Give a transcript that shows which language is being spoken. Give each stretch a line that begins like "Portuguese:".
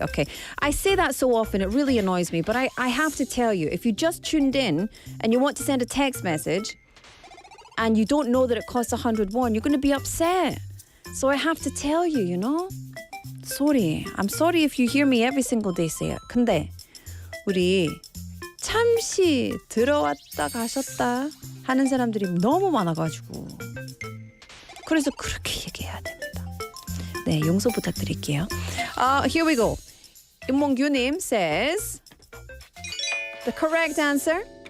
English: Okay, I say that so often, it really annoys me, but I have to tell you, if you just tuned in and you want to send a text message and you don't know that it costs 101, you're going to be upset. So I have to tell you, you know? Sorry. I'm sorry if you hear me every single day say it.
Korean: 근데 우리 잠시 들어왔다 가셨다 하는 사람들이 너무 많아가지고 그래서 그렇게 얘기해야 됩니다. 네, 용서 부탁드릴게요.
English: Here we go. 임몽규님 says the correct answer.